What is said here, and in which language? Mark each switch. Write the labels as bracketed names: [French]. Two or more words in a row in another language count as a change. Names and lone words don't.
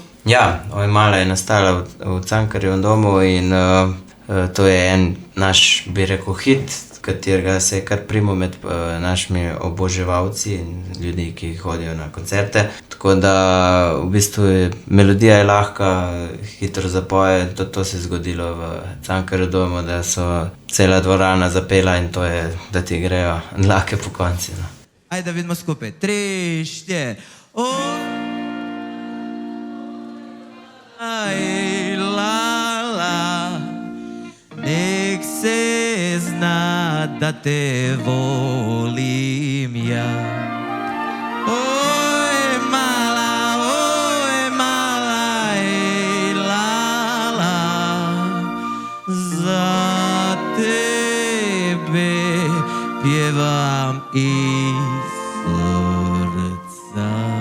[Slovenian] ja, Ojmala je nastala v Cankarjevem domu in to je en naš, bi rekel, hit, katerega se je kar primo med našimi oboževalci in ljudi, ki hodijo na koncerte. Tako da v bistvu melodija je lahka, hitro zapoje, to se je zgodilo v Cankarjevem domu, da so cela dvorana zapela in to je, da ti grejo dlake po konci. No. [Croatian] Ajde da vidimo skupaj. 3, 4. Aj, la, la, nek se zna da te volim ja. Oj, mala, ej, la, la, za tebe pjevam iz srca.